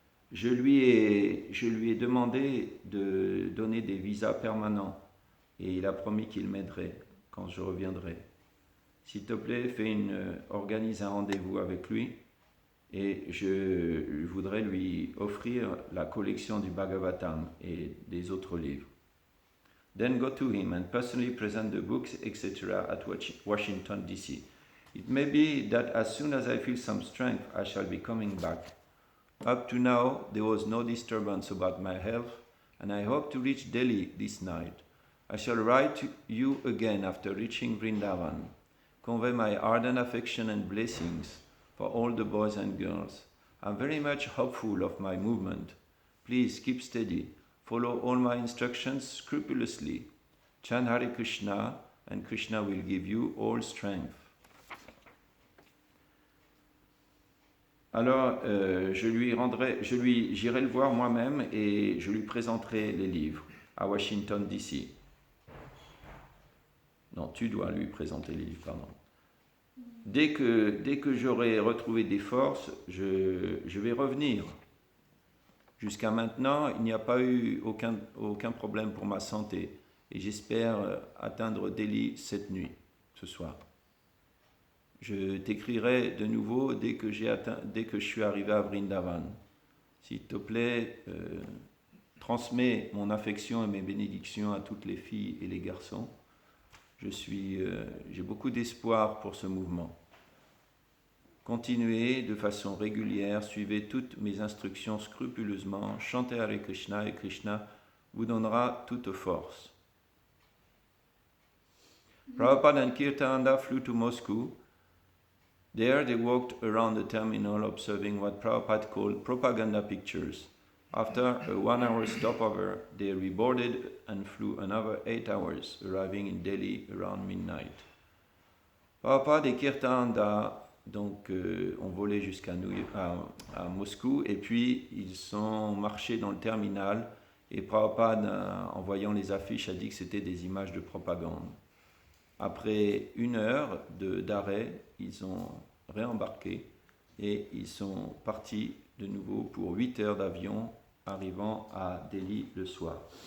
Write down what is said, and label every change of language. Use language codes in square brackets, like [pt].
[fr] Je lui ai demandé de donner des visas permanents et il a promis qu'il m'aiderait quand je reviendrai. S'il te plaît, organise un rendez-vous avec lui. Et je voudrais lui offrir la collection du Bhagavatam et des autres livres. [en] Then go to him and personally present the books, etc. at Washington, D.C. It may be that as soon as I feel some strength, I shall be coming back. Up to now, there was no disturbance about my health, and I hope to reach Delhi this night. I shall write to you again after reaching Vrindavan. Convey my ardent affection and blessings for all the boys and girls. I'm very much hopeful of my movement. Please keep steady. Follow all my instructions scrupulously. Chant Hare Krishna, and Krishna will give you all strength. [fr] Alors, j'irai le voir moi-même et je lui présenterai les livres à Washington, D.C. Non, tu dois lui présenter les livres, pardon. Dès que j'aurai retrouvé des forces, je vais revenir. Jusqu'à maintenant, il n'y a pas eu aucun problème pour ma santé et j'espère atteindre Delhi cette nuit, ce soir. Je t'écrirai de nouveau dès que je suis arrivé à Vrindavan. S'il te plaît, transmets mon affection et mes bénédictions à toutes les filles et les garçons. J'ai beaucoup d'espoir pour ce mouvement. Continuez de façon régulière, suivez toutes mes instructions scrupuleusement, chantez Hare Krishna et Krishna vous donnera toute force. [en] Prabhupada and Kirtananda flew to Moscow. There they walked around the terminal observing what Prabhupada called propaganda pictures. After a 1-hour stopover, they reboarded and flew another 8 hours, arriving in Delhi around midnight. [fr] Prabhupada et Kirtananda ont volé jusqu'à Moscou et puis ils ont marché dans le terminal et Prabhupada, en voyant les affiches, a dit que c'était des images de propagande. Après 1 heure d'arrêt, ils ont réembarqué et ils sont partis de nouveau pour 8 heures d'avion, arrivant à Delhi le soir.